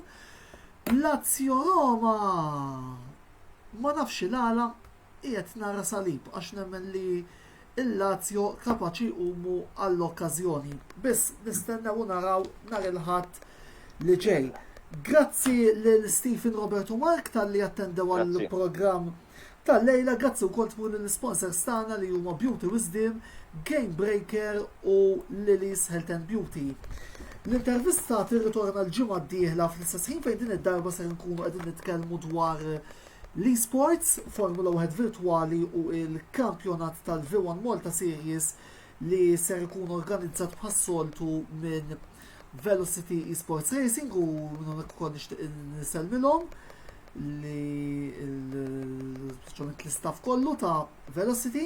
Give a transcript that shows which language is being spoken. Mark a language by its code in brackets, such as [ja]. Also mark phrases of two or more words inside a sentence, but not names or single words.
[mt] Lazio Roma ma nafx il-għala qiegħed nara salib għax nemmen li il-Lazio kapaċi jqumu għall-okkażjoni. Biss nistennew naraw nhar il-ħadd li ġej. Grazzi lil Stephen Roberto Mark tal-li attendew għall-programm tal-lejla, grazzi wkoll tmur lill-sponsors tagħna li huma Beauty Wisdom, Game Breaker u Lily's Health and Beauty. L-intervista tirritorna l-ġimgħa d-dieħla fl-istess ħin fejn din id-darba se nkunu qegħdin nitkellmu dwar l-esports, Formula 1 virtuali u il-kampjonat tal-V1 Malta Series li ser ikun organizzat bħas-soltu minn Velocity Esports Racing u minn ukoll nixtieq nisellmilhom li l-istaff kollu ta' Velocity.